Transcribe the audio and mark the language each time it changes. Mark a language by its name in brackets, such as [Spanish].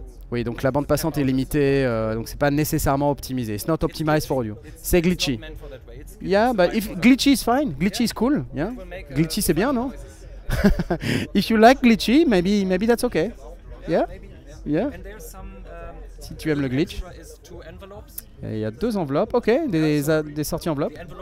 [French] Oui, donc la bande passante est limitée, donc c'est pas nécessairement optimisé. [English] It's not optimized for audio. [French] C'est glitchy. [English] Yeah, but if glitchy is fine. Glitchy is cool. Yeah. [French] Glitchy c'est bien, non? [English] If you like glitchy, maybe that's okay. Yeah. Yeah. [French] Si tu aimes le glitch. Il y a deux enveloppes, ok, des sorties enveloppes.